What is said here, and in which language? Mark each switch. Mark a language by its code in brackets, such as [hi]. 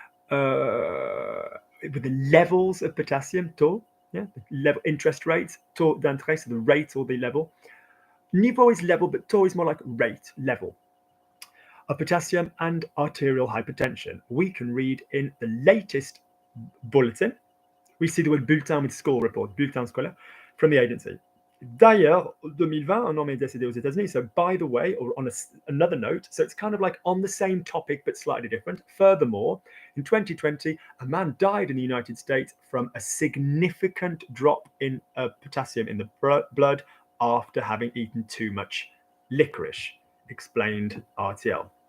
[en] With the levels of potassium, taux, the level, interest rates, taux d'intérêt, so the rate or the level. Niveau is level, but taux is more like rate, level of potassium and arterial hypertension. We can read in the latest bulletin. We see the word bulletin with score report, bulletin scolaire, from the agency. [fr] D'ailleurs, 2020, un homme est décédé aux États-Unis. [en] So, by the way, or on another note, so it's kind of like on the same topic but slightly different. Furthermore, in 2020, a man died in the United States from a significant drop in potassium in the blood after having eaten too much licorice, explained RTL.